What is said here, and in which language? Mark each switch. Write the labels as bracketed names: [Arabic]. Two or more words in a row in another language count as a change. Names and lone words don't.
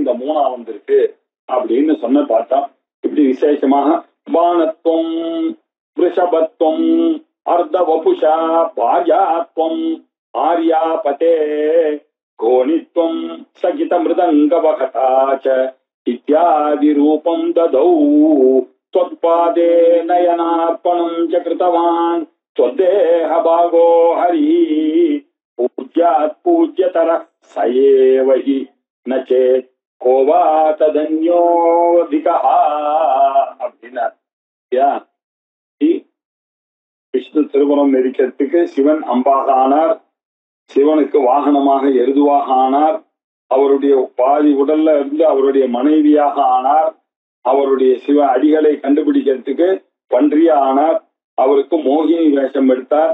[Tamil] இந்த 3ஆ வந்திருக்கு அப்படின்னு சொன்ன பார்த்தா இப்படி விசேஷமாக பானத்துவம் [Sanskrit] ऋषभत्वम् अर्ध वपुषा भार्यात्वम् आर्यापते घोणित्वम् सखिता मृदङ्गवहताच्च इत्यादि रूपं दधौ त्वत्पादे नयनार्पणं च कृतवान् त्वद्देह भागो हरि पूज्यात् पूज्यतरः स एव हि न चेत् को वा तदन्योऽधिकः அப்படின்னா [Tamil] விஷ்ணு திருமணம் நெரிக்கிறதுக்கு சிவன் அம்பாக ஆனார், சிவனுக்கு வாகனமாக எருதுவாக ஆனார், அவருடைய பாதி உடல்ல இருந்து அவருடைய மனைவியாக ஆனார், அவருடைய சிவ அடிகளை கண்டுபிடிக்கிறதுக்கு பன்றியா ஆனார், அவருக்கு மோகினி வேஷம் எடுத்தார்.